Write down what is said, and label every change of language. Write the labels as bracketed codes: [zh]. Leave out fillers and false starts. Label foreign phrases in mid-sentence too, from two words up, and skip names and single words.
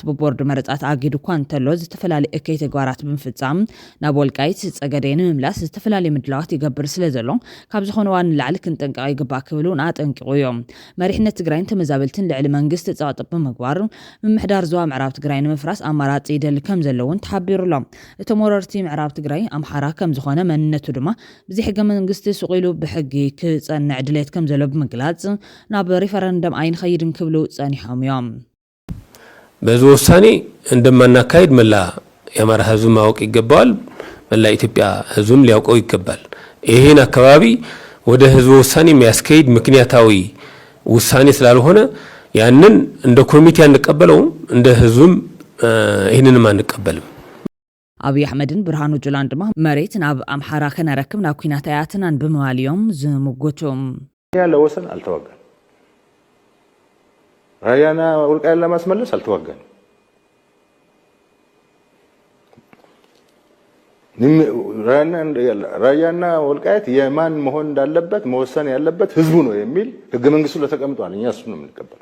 [ti] ብቦርድ መረጻት ኣጊዱ እኳ እንተሎ ዝተፈላለዩ እከይ ተግባራት ብምፍጻም ናብ ወልቃይት ጸገዴ ንምምላስ ዝተፈላለዩ ምድላዋት ይገብር ስለ ዘሎ ካብ ዝኾነ ዋን ላዕሊ ክንጠንቀቕ ይግባእ ክብሉ ኣጠንቂቑ እዮም። መሪሕነት ትግራይን ተመዛበልትን ልዕሊ መንግስቲ ጸቕጥቕ ብምግባር ምምሕዳር ዞባ ምዕራብ ትግራይ ንምፍራስ ኣማራጺ ይደሊ ከም ዘለውን ተሓቢሩሎም። እቶም ወረርቲ ምዕራብ ትግራይ ኣምሓራ ከም ዝኾነ መንነቱ ድማ ብዚ ሕገ መንግስቲ ስቂሉ ብሕጊ ክጸንዕ ድሌት ከም ዘሎ ብምግላጽ ናብ ሪፈረንደም ኣይንኸይድን ክብሉ ጸኒሖም እዮም። [am] በዚህ ውሳኔ እንደማናካሄድ መላ የአማራ ህዝብ ማወቅ ይገባዋል። መላ ኢትዮጵያ ህዝብም ሊያውቀው ይገባል። ይሄን አካባቢ ወደ ህዝብ ውሳኔ የሚያስካሂድ ምክንያታዊ ውሳኔ ስላልሆነ ያንን እንደ ኮሚቴ አንቀበለውም፣ እንደ ህዝብም ይሄንንም አንቀበልም። [ti] አብይ አሕመድን ብርሃኑ ጁላን ድማ መሬት ናብ አምሓራ ከነረክብ ናብ ኩናት አያትናን ብምዋልዮም ዝምጉቱም [am] ያለ ወሰን አልተዋጋን። ራያና ወልቃይትን ለማስመለስ አልተዋጋን። ራያና ወልቃይት የማን መሆን እንዳለበት መወሰን ያለበት ህዝቡ ነው የሚል ህገ መንግስቱ ለተቀምጧል። እኛ እሱ ነው የምንቀበለው።